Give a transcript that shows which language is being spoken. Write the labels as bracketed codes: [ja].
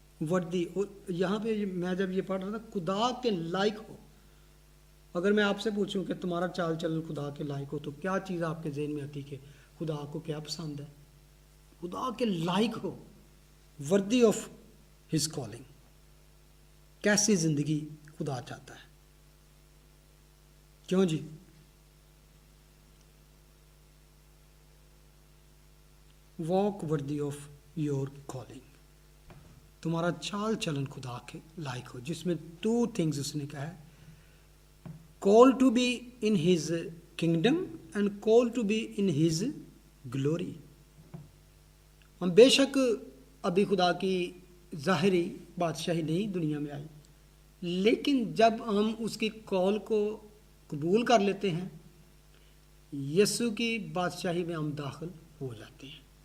[ur] وردی, یہاں پہ میں جب یہ پڑھ رہا تھا خدا کے لائق ہو, اگر میں آپ سے پوچھوں کہ تمہارا چال چلن خدا کے لائق ہو تو کیا چیز آپ کے ذہن میں آتی کہ خدا کو کیا پسند ہے. خدا کے لائق ہو, [en] Worthy of his calling. [ur] کیسی زندگی خدا چاہتا ہے. کیوں جی؟ [en] Walk worthy of your calling. [ur] تمہارا چال چلن خدا کے لائق ہو, جس میں [en] 2 things [ur] اس نے کہا ہے. [en] call to be in his kingdom and call to be in his glory. [ur] ہم بے شک ابھی خدا کی ظاہری بادشاہی نہیں دنیا میں آئی, لیکن جب ہم اس کی کال کو قبول کر لیتے ہیں یسوع کی بادشاہی میں ہم داخل ہو جاتے ہیں.